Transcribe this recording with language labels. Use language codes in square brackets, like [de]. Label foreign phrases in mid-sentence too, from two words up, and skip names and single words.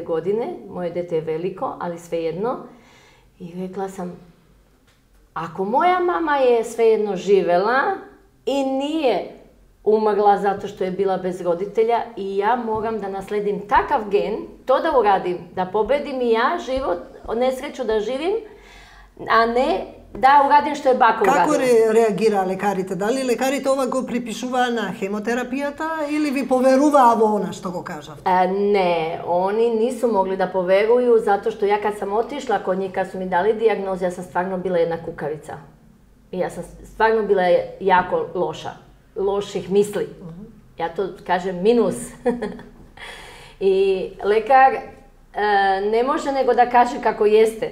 [sr] godine, moje dete je veliko, ali svejedno. I rekla sam, ako moja mama je svejedno živela i nije umrla zato što je bila bez roditelja i ja moram da nasledim takav gen, to da uradim, da pobedim i ja život, nesreću da živim, a ne da uradim što je baka uradila. [mk] Како реагираа лекарите? Дали лекарите ова го припишуваа на хемотерапијата или ви поверуваа во она што го кажавте? [sr] Ne, oni nisu mogli da poveruju zato što ja kad sam otišla kod njih, kad su mi dali dijagnozu, ja sam stvarno bila jedna kukavica. I ja sam stvarno bila jako loša, loših misli. Ja to kažem minus. I lekar ne može nego da kaže kako jeste.